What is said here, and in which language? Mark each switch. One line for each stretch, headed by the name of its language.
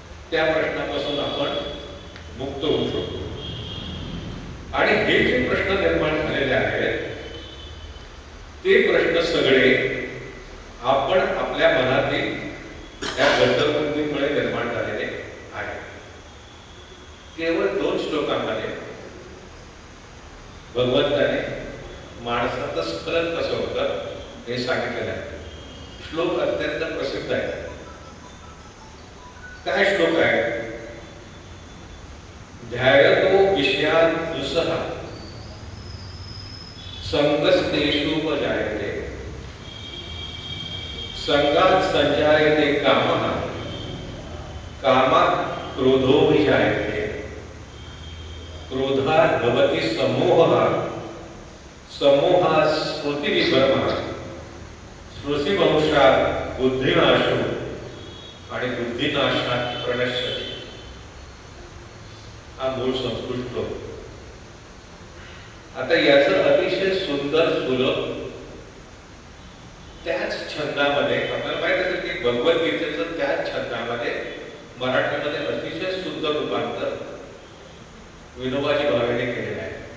Marathi: त्या प्रश्नापासून आपण मुक्त होऊ शकतो. आणि हे जे प्रश्न निर्माण झालेले आहेत ते प्रश्न सगळे आपण आपल्या मनातील त्या घसरगुंडीमुळे निर्माण झालेले आहेत. केवळ 2 श्लोकांमध्ये भगवंताने माणसाचं स्खलन कसं होतं हे सांगितलेलं आहे. श्लोक अत्यंत प्रसिद्ध आहे. काय श्लोक आहे?
Sanskrit: ध्यायतो विषयान् दुःसह संगस्तेषुपजायते संगात् संजायते कामः कामात् क्रोधोऽभिजायते क्रोधात् भवति सम्मोहः सम्मोहात् स्मृतिविभ्रमः स्मृतिभ्रंशात् बुद्धिनाशो आणि बुद्धिनाशात् प्रणश्यति.
Marathi: हा मूळ संस्कृत श्लोक. आता याचं अतिशय सुंदर सुलभ त्याच छंदामध्ये आपल्याला माहित असेल की भगवद्गीतेचं त्याच छंदामध्ये मराठीमध्ये अतिशय सुंदर रूपांतर विनोबाजी भावेने केलेलं आहे.